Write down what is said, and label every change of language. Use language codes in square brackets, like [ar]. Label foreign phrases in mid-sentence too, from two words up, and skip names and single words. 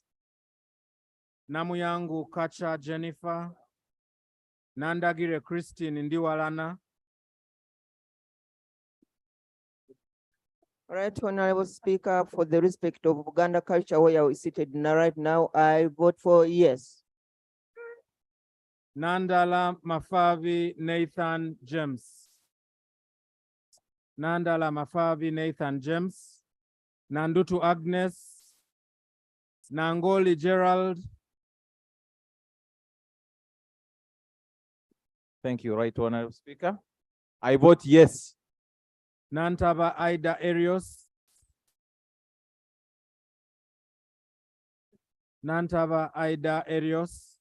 [en] Namuyangu Kacha Jennifer. Nandagire Christine Ndiwalana. Right, Honorable Speaker, for the respect of Uganda culture where we seated right now, I vote for yes. Nandala Mafavi Nathan James. Nandala Mafavi Nathan James. Nandutu Agnes. Nangoli Gerald. Thank you, Right Honorable Speaker. I vote yes. Nantaba Ida Erios. Nantaba Ida Erios.